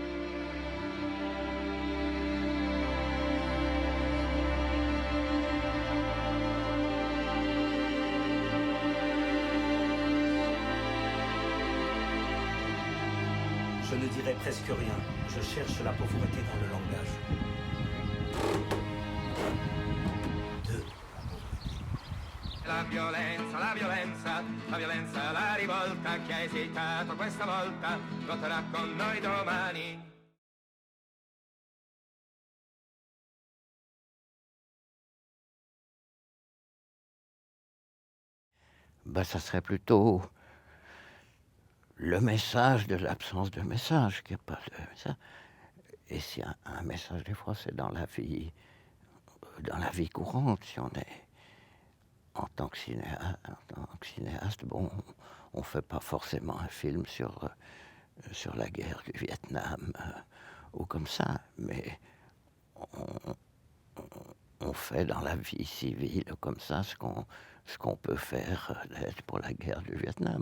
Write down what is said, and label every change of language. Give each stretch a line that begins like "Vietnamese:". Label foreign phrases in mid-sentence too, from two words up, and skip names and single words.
French: Je ne dirai presque rien. Je cherche la pauvreté dans le langage. 2.
Italian: La violenza, la violenza, la violenza, la rivolta. Chi ha esitato questa volta voterà con noi domani.
French: Ben, ça serait plutôt le message de l'absence de message, qu'il n'y a pas de ça. Et si un message, des fois, c'est dans la vie courante, si on est en tant que cinéaste, bon, on ne fait pas forcément un film sur la guerre du Vietnam ou comme ça, mais on fait dans la vie civile comme ça ce qu'on peut faire d'aide pour la guerre du Vietnam.